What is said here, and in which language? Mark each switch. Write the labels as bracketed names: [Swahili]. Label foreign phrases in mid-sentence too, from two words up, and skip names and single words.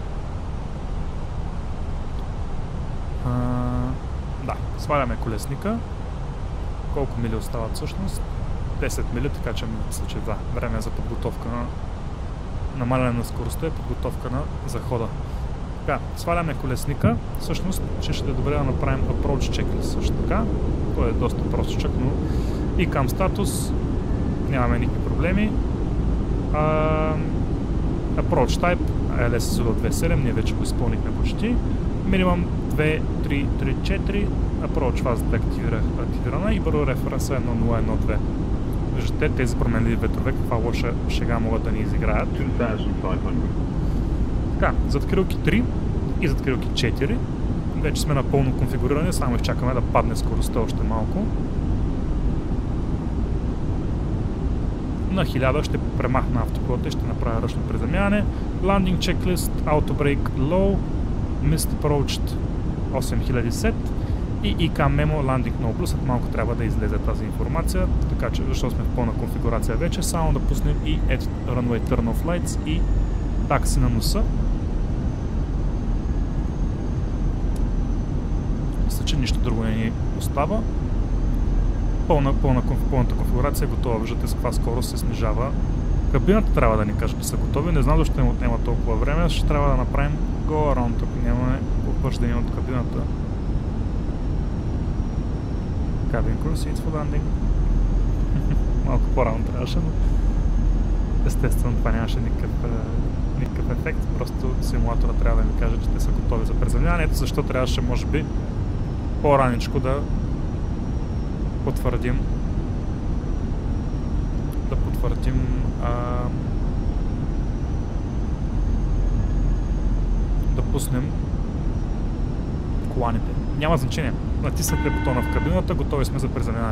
[Bulgarian] Да, сваляме колесника. Колко мили остават всъщност? 10 мили, така че мисля, че да, време е за подготовка на намаляне на скоростта и подготовка на захода. Така, сваляме колесника. Всъщност, ще е добре да направим [English] approach checklist [Bulgarian] също така. Той е доста простичък, но и към статус нямаме никакви проблеми. [English] Approach type LSSO 2.7, [Bulgarian] ние вече го изпълнихме почти. Минимум 2, 3, 3, 4. Approach фазата активирана и бързо референса 1.0.1.2. Виждате, тези променливи ветрове, каква лоша шега могат да ни изиграят. Така, задкрилки 3 и задкрилки 4. Вече сме напълно конфигурирани, само изчакаме да падне скоростта още малко. На 1000 ще премахна автопилота и ще направя ръчно приземяване. [English] Landing checklist, auto brake low, missed approached 8000 set и ICAM memo landing no blue. [Bulgarian] След малко трябва да излезе тази информация, така че защото сме в пълна конфигурация вече, само да пуснем и [English] Add runway turn off lights [Bulgarian] и такси на носа. Мисля, че нищо друго не ни остава. Пълната конфигурация е готова. Виждате с каква скорост се снижава. Кабината трябва да ни каже, че са готови. Не знам защо им отнема толкова време. [English] Ще трябва да направим go around, [Bulgarian] ако нямаме обвърждане от кабината. [English] Cabin crew seats for landing. [Bulgarian] Малко по-рано трябваше, но естествено това нямаше никакъв ефект. Просто симулатора трябва да ни каже, че те са готови за приземляването, защо трябваше може би по-раничко да потвърдим да пуснем коланите. Няма значение. Натиснете бутона в кабината, готови сме за приземляване.